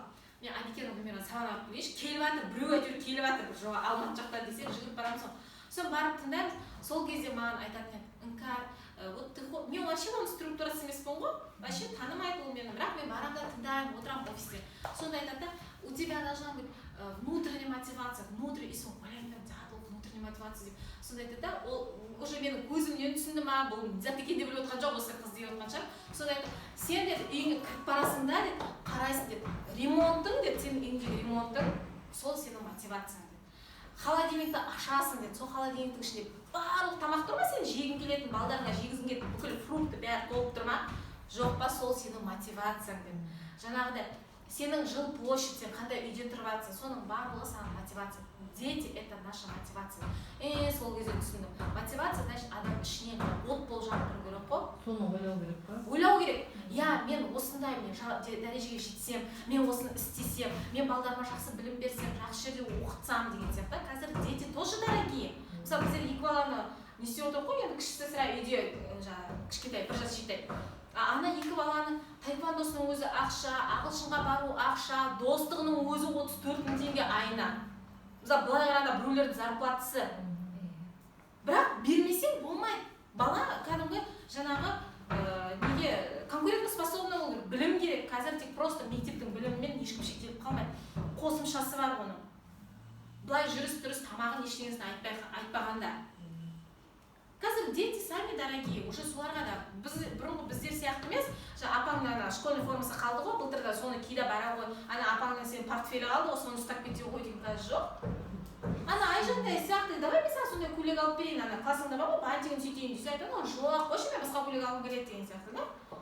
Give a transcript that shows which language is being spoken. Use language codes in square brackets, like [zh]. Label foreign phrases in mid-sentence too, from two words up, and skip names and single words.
[kk] Мен Абикенова Гүлмираны сабақ алып келейінші, келіп жатыр, біреу әйтеуір келіп жатыр, бір жоға Алматы жақтан десе, жүгіріп барамын соң. Сосын барып тыңдаймыз, сол кезде маған айтатын еді, Іңкәр, мен вообще оның структурасы емеспін ғой, вообще танымайды ол мені, бірақ мен барамын да тыңдаймын, отырамын офисте. Сонда айтады, [ru] у тебя должна быть внутренняя мотивация, внутренний, и сон, внутренняя мотивация деп. [kk] Сонда айтады да, ол уже менің көзімнен түсінді ма, бұл зат екен деп біліп отқан жоқ, осы қыз деп отқан шығар. Сонда айтады, сен деді, үйіңе кіріп барасың да, деді, қарайсың деді, ремонтың деді, сенің үйіңдегі ремонтың, сол сенің мотивацияң деді. Холодильникті ашасың деді, сол холодильниктің ішінде барлық тамақ тұр ма, сен жегің келетін, балдарыңа жегізгің келетін, бүкіл фрукты бәрі толып тұр ма, жоқ па, сол сенің мотивацияң деді. Жаңағыдай, сенің жыл площадь, сен қандай үйде тұрып жатсың, соның барлығы саған мотивация. [ru] Дети – это наша мотивация. [kk] Сол кезде түсіндім. Мотивация, значит, адам ішіне от болып жанып тұру керек қой. Соны ойлау керек па? Ойлау керек. Мен осындай дәрежеге жетсем, мен осыны істесем, мен балдарыма жақсы білім берсем, жақсы жерде оқытсам деген сияқты. [ru] Қазір дети тоже дорогие. [kk] Мысалы, біздер екі баланы не істеп отыр ғой, енді кішісі сірә үйде кішкентай, бір жас жетеді. Ана екі баланың таэквондосының өзі ақша, ағылшынға бару ақша, достығының өзі 34 000 теңге айына. Мысалы, былай қарағанда біреулердің зарплатасы. Бірақ бермесең болмайды. Бала кәдімгі жаңағы неге конкурентоспособный болу керек, білім керек. Қазір тек просто мектептің білімімен ешкім шектеліп қалмайды. Қосымшасы бар оның. Былай жүріс-тұрыс тамағын ештеңесін айтпағанда. Қазір [ru] дети сами дорогие, [kk] уже соларға да бұрынғы біздер сияқты емес, апаңның школьный формасы қалды ғой, былтырда соны киді бара ғой, ана апаңның сен портфелі қалды ғой, соны ұстап кете ғой деген қазір жоқ. Ана Айжандай сияқты, давай мен саған сондай көйлек алып берейін, ана классыңда бар ғой, бантигін сөйтейін десе айтады, жоқ, қойшы мен басқа көйлек алғым келеді деген сияқты, да?